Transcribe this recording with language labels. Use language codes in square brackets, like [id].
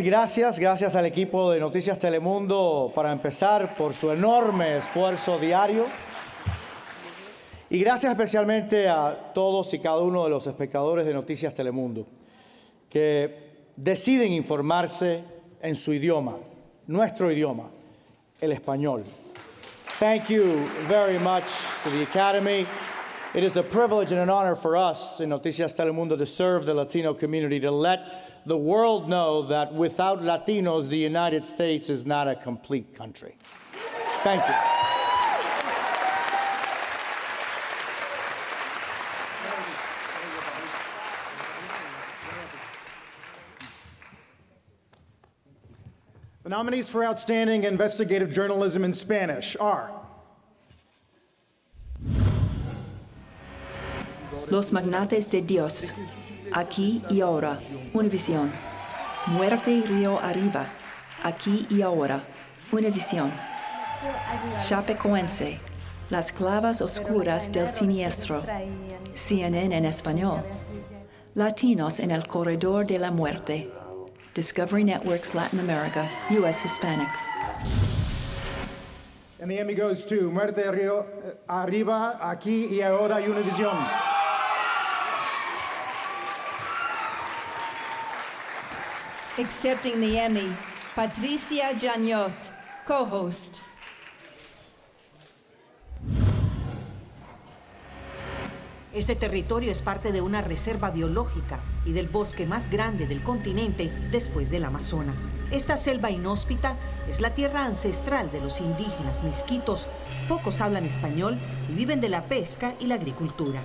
[es] Gracias al equipo de Noticias Telemundo para empezar por su enorme esfuerzo diario. Y gracias especialmente a todos y cada uno de los espectadores de Noticias Telemundo que deciden informarse en su idioma, nuestro idioma, el español. [en] Thank you very much to the Academy. It is a privilege and an honor for us in Noticias Telemundo to serve the Latino community, to let the world know that without Latinos, the United States is not a complete country. Thank you. The nominees for outstanding investigative journalism in Spanish are [es] Los magnates de Dios, aquí y ahora, Univisión. Muerte río arriba, aquí y ahora, Univisión. Chapecoense, las clavas oscuras del siniestro, CNN en español. Latinos en el corredor de la muerte, Discovery Networks Latin America, U.S. Hispanic. [en] And the Emmy goes to Muerte Rio, Arriba, Aquí y Ahora, Univision. Accepting the Emmy, Patricia Jagnot, co-host. [es] Este territorio es parte de una reserva biológica y del bosque más grande del continente después del Amazonas. Esta selva inhóspita es la tierra ancestral de los indígenas misquitos. Pocos hablan español y viven de la pesca y la agricultura.